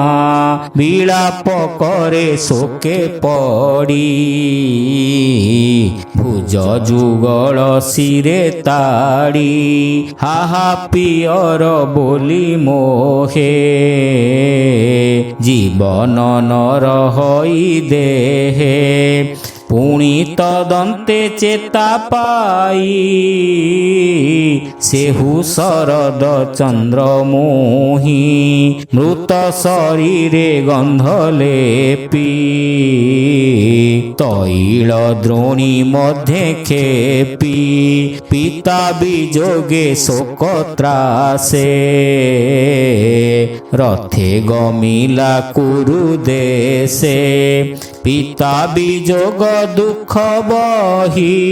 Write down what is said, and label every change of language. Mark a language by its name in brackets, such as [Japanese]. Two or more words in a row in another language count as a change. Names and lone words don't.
[Odia] ବିଳାପ କରେ ଶୋକେ ପଡ଼ି ଭୁଜ ଯୁଗଳ ଶିରେ ତାଡ଼ି। ହାହା ପିୟର ବୋଲି ମୋହେ ଜୀବନ ନର ହୋଇ ଦେହେ। ପୁଣି ତଦନ୍ତେ ଚେତା ପାଇ ସେହୁ ଶରଦ ଚନ୍ଦ୍ର ମୋହି ମୃତ ଶରୀରେ ଗନ୍ଧ ଲେପି ତୈଳ ଦ୍ରୋଣୀ ମଧ୍ୟେ ଖେପି ପିତା ବିଯୋଗେ ଶୋକ ତ୍ରାସେ ରଥେ ଗମିଲା କୁରୁ ଦେଶେ ପିତା ବିଯୋଗ ଦୁଃଖ ବହି